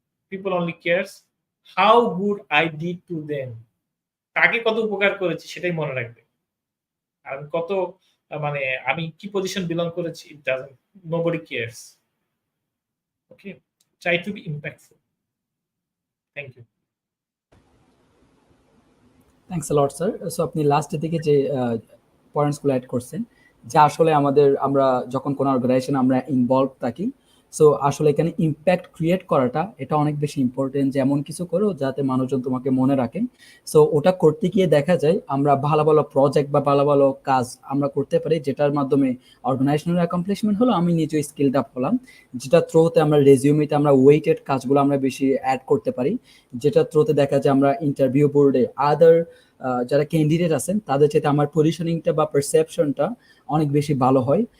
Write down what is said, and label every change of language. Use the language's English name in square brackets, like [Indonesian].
[English] People only cares how good I did to them. [Bangla] তাকে কত উপকার করেছি সেটাই মনে রাখবে। আর কত মানে আমি কি পজিশন বিলং করেছি, [English] it doesn't, nobody cares. Okay, try to be impactful. Thank you. Thanks a lot sir. [Bangla] So আপনি লাস্টের দিকে যে পয়েন্টসগুলো অ্যাড করছেন, যে আসলে আমরা যখন কোনো অর্গানাইজেশন আমরা ইনভলভ থাকি, সো আসলে এখানে ইম্প্যাক্ট ক্রিয়েট করাটা এটা অনেক বেশি ইম্পর্টেন্ট। যে এমন কিছু করো যাতে মানুষজন তোমাকে মনে রাখেন। সো ওটা করতে গিয়ে দেখা যায় আমরা ভালো ভালো প্রজেক্ট বা ভালো ভালো কাজ আমরা করতে পারি, যেটার মাধ্যমে অর্গানাইজেশনাল অ্যাকমপ্লিশমেন্ট হলো, আমি নিজেও স্কিল আপ হলাম, যেটা থ্রুতে আমরা রেজিউমেতে আমরা ওয়েটেড কাজগুলো আমরা বেশি অ্যাড করতে পারি, যেটা থ্রুতে দেখা যায় আমরা ইন্টারভিউ বোর্ডে আদার যারা ক্যান্ডিডেট আছেন তাদের চাইতে আমার পজিশনিংটা বা পারসেপশনটা অনেক বেশি ভালো হয়।